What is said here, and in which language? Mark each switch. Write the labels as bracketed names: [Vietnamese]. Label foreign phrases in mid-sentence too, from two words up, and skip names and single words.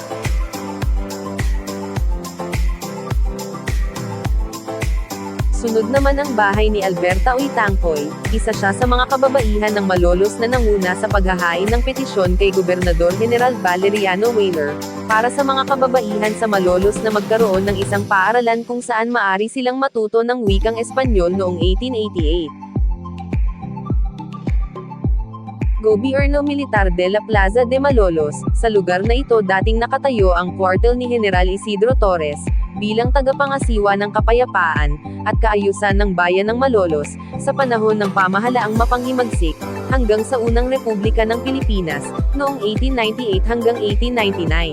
[Filipino] Sunod naman ang bahay ni Alberta Oitangcoy, isa siya sa mga kababaihan ng Malolos na nanguna sa paghahain ng petisyon kay Gobernador General Valeriano Weyler, para sa mga kababaihan sa Malolos na magkaroon ng isang paaralan kung saan maari silang matuto ng wikang Espanyol noong 1888. [Spanish] Gobierno Militar de la Plaza de Malolos. [Filipino] Sa lugar na ito dating nakatayo ang kwartel ni General Isidro Torres, bilang tagapangasiwa ng kapayapaan, at kaayusan ng bayan ng Malolos, sa panahon ng pamahalaang mapanghimagsik, hanggang sa unang Republika ng Pilipinas, noong 1898 hanggang 1899.